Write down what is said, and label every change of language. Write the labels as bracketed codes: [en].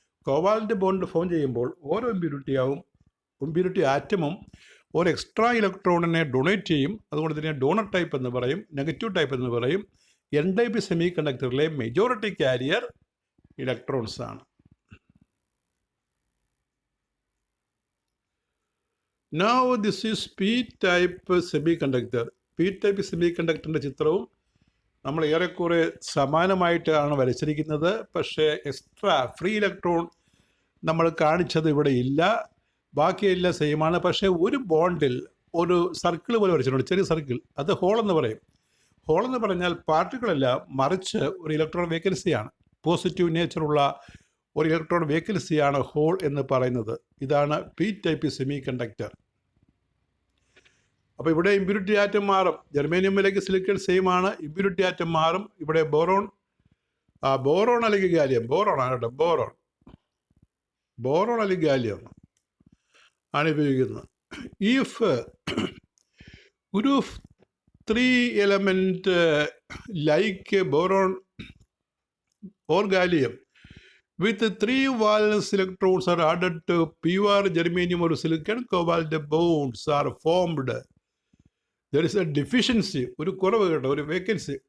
[ml] Covalent bond form ചെയ്യുമ്പോൾ ഓരോ impurity ആറ്റമും ഒരു എക്സ്ട്രാ ഇലക്ട്രോണിനെ ഡൊണേറ്റ് ചെയ്യും. അതുകൊണ്ട് തന്നെ ഡോണർ ടൈപ്പ് എന്ന് പറയും, നെഗറ്റീവ് ടൈപ്പ് എന്ന് പറയും. N-type semi കണ്ടക്ടറിലെ majority carrier electrons ആണ്. [en] Now this is P-type semiconductor. [ml] P-type semiconductorൻ്റെ ചിത്രവും നമ്മൾ ഏറെക്കുറെ സമാനമായിട്ടാണ് വരച്ചിരിക്കുന്നത്. പക്ഷേ എക്സ്ട്രാ ഫ്രീ ഇലക്ട്രോൺ നമ്മൾ കാണിച്ചത് ഇവിടെ ഇല്ല, ബാക്കിയെല്ലാം സെയിമാണ്. പക്ഷേ ഒരു ബോണ്ടിൽ ഒരു സർക്കിൾ പോലെ വരച്ചിട്ടുണ്ട്, ചെറിയ സർക്കിൾ, അത് ഹോൾ എന്ന് പറയും. ഹോൾ എന്ന് പറഞ്ഞാൽ പാർട്ടിക്കിളല്ല, മറിച്ച് ഒരു ഇലക്ട്രോൺ വേക്കൻസിയാണ്, പോസിറ്റീവ് നേച്ചറുള്ള ഒരു ഇലക്ട്രോൺ വേക്കൻസിയാണ് ഹോൾ എന്ന് പറയുന്നത്. ഇതാണ് പി ടൈപ്പ് സെമി കണ്ടക്ടർ. അപ്പോൾ ഇവിടെ ഇമ്പ്യൂരിറ്റി ആറ്റം മാറും. ജെർമേനിയമിലേക്ക് സിലിക്കൺ സെയിം ആണ്, ഇമ്പ്യൂരിറ്റി ആറ്റം മാറും. ഇവിടെ ബോറോൺ അല്ലെങ്കിൽ ഗാലിയം, ബോറോണാണ് കേട്ടോ, ബോറോൺ അല്ലെങ്കിൽ ഗാലിയം ആണ് ഉപയോഗിക്കുന്നത്. [en] If ഒരു 3 element like boron or gallium with 3 valence electrons are added to pure germanium or silicon, cobalt bonds are formed. There is a deficiency, [ml] ഒരു കുറവ് കേട്ടോ, ഒരു വേക്കൻസി.